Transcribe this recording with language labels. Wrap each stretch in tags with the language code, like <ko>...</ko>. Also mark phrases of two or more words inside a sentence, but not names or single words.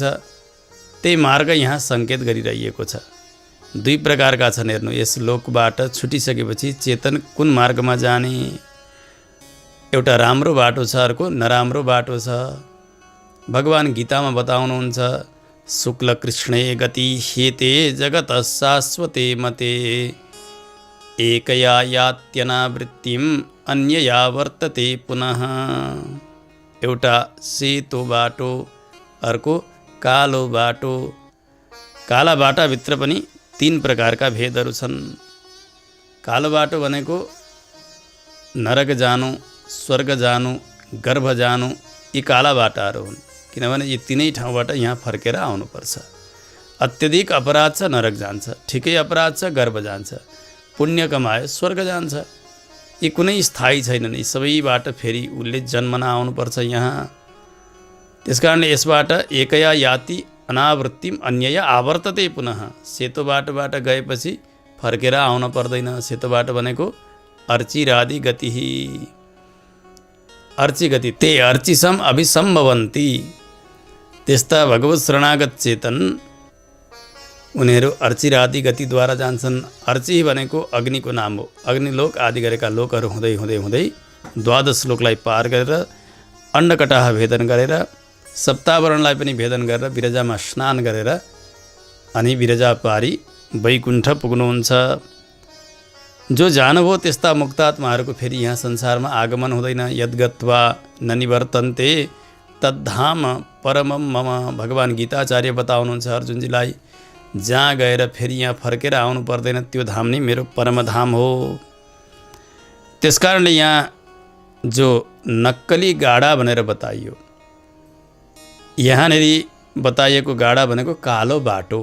<ne>त्यही मार्ग यहाँ सङ्केत गरिरहेको छ। दुई प्रकारका छन् हेर्नु, यस लोकबाट छुटिसकेपछि चेतन कुन मार्गमा जाने, एउटा राम्रो बाटो छ, अर्को नराम्रो बाटो छ। भगवान गीतामा बताउनुहुन्छ</ne> <sa>शुक्ल कृष्णे गति हेते जगत शाश्वते मते एकया यात्यनावृत्तिम अन्यया वर्तते पुनः।</sa> <ne>एउटा सेतो बाटो, अर्को कालो बाटो। काला बाटाभित्र पनि तीन प्रकारका भेदहरू छन्। कालो बाटो भनेको नरक जानु, स्वर्ग जानु, गर्भ जानु, यी काला बाटाहरू हुन्। किनभने यी तीनै ठाउँबाट यहाँ फर्केर आउनुपर्छ। अत्यधिक अपराध छ नरक जान्छ, ठिकै अपराध छ गर्भ जान्छ, पुण्य कमाए स्वर्ग जान्छ। यी कुनै स्थायी छैनन्, यी सबैबाट फेरि उसले जन्मन आउनुपर्छ यहाँ। त्यसकारणले यसबाट</ne> <sa>एकया याति अनावृत्तिम अन्यया आवर्तते पुनः।</sa> <ne>सेतो बाटोबाट गएपछि फर्केर आउन पर्दैन। सेतो बाटो भनेको अर्चिरादि गति, अर्ची गति,</ne> <sa>ते अर्चिसम अभिसम्भवन्ति।</sa> <ne>त्यस्ता भगवत शरणागत चेतन उनीहरू अर्चिरादि गतिद्वारा जान्छन्। अर्ची भनेको अग्निको नाम हो। अग्निलोक आदि गरेका लोकहरू हुँदै हुँदै हुँदै 12 लोकलाई पार गरेर अन्नकटाह भेदन गरेर सप्तावरणलाई पनि भेदन गरेर विरजामा स्नान गरेर अनि विरजा पारी वैकुण्ठ पुग्नुहुन्छ। जो जानुभयो त्यस्ता मुक्तात्माहरूको फेरि यहाँ संसारमा आगमन हुँदैन।</ne> <sa>यद्गत्वा न निवर्तन्ते तद्धाम परमम मम।</sa> <ne>भगवान गीताचार्य बताउनुहुन्छ अर्जुनजीलाई, जहाँ गएर फेरि यहाँ फर्केर आउनु पर्दैन, त्यो धाम नै मेरो परमधाम हो। त्यसकारणले यहाँ जो नक्कली गाडा भनेर बताइयो, यहाँनिर बताइएको गाडा भनेको कालो बाटो।</ne>